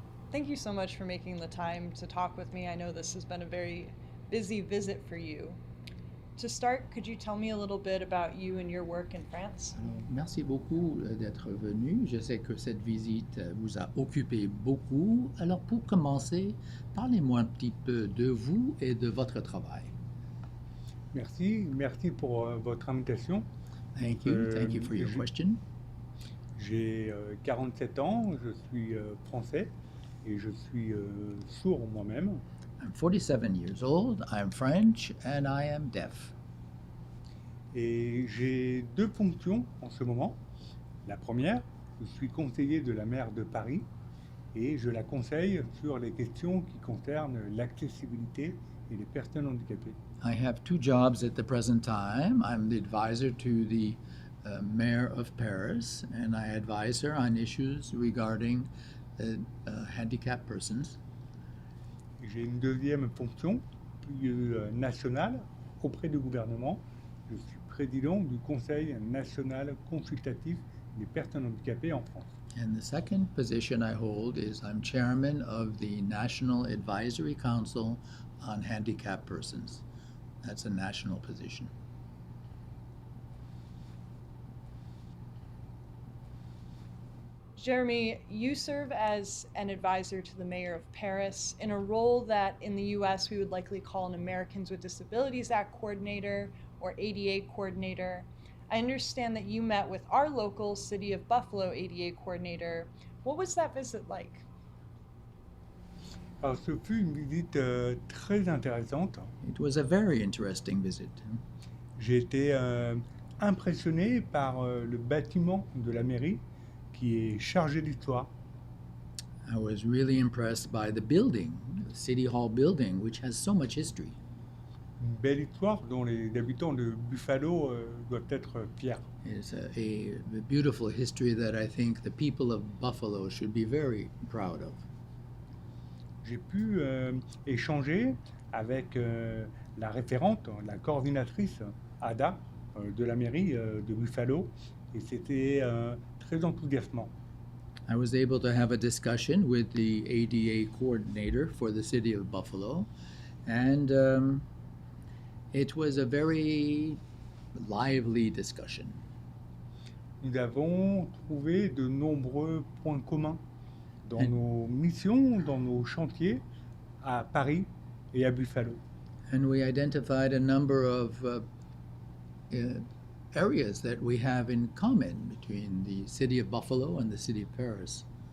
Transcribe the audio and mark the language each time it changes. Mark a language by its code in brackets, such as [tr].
[en] Thank you so much for making the time to talk with me. I know this has been a very busy visit for you. To start, could you tell me a little bit about you and your work in France? [fr] Alors, merci beaucoup d'être venu. Je sais que cette visite vous a occupé beaucoup. Alors, pour commencer, parlez-moi un petit peu de vous et de votre travail. Merci pour votre invitation. [en] Thank you for your question. [fr] J'ai 47 ans, je suis français et je suis sourd moi-même. [en] I'm 47 years old, I'm French, and I am deaf. [fr] Et j'ai deux fonctions en ce moment. La première, je suis conseiller de la maire de Paris et je la conseille sur les questions qui concernent l'accessibilité et les personnes handicapées. [en] I have two jobs at the present time. I'm the advisor to the mayor of Paris, and I advise her on issues regarding handicapped persons. [fr] J'ai une deuxième fonction plus nationale auprès du gouvernement. Je suis président du Conseil national consultatif des personnes handicapées en France. [en] And the second position I hold is I'm chairman of the National Advisory Council on Handicapped Persons. That's a national position. Jérémie, you serve as an advisor to the mayor of Paris in a role that in the US we would likely call an Americans with Disabilities Act coordinator or ADA coordinator. I understand that you met with our local City of Buffalo ADA coordinator. What was that visit like? [fr] Alors, ce fut une visite très intéressante. [en] It was a very interesting visit. [fr] J'ai été impressionné par le bâtiment de la mairie qui est chargé d'histoire. [en] I was really impressed by the building, the City Hall building, which has so much history. [fr] Une belle histoire dont les habitants de Buffalo doivent être fiers. [en] It's a beautiful history that I think the people of Buffalo should be very proud of. [fr] J'ai pu échanger avec la référente, la coordinatrice Ada de la mairie de Buffalo et c'était très enthousiasmant. [en] I was able to have a discussion with the ADA coordinator for the city of Buffalo, and it was a very lively discussion. [fr] Nous avons trouvé de nombreux points communs dans [en] And- [fr] nos missions, dans nos chantiers à Paris et à Buffalo. [en] And we identified a number of areas that we have in common between the city of Buffalo and the city of Paris.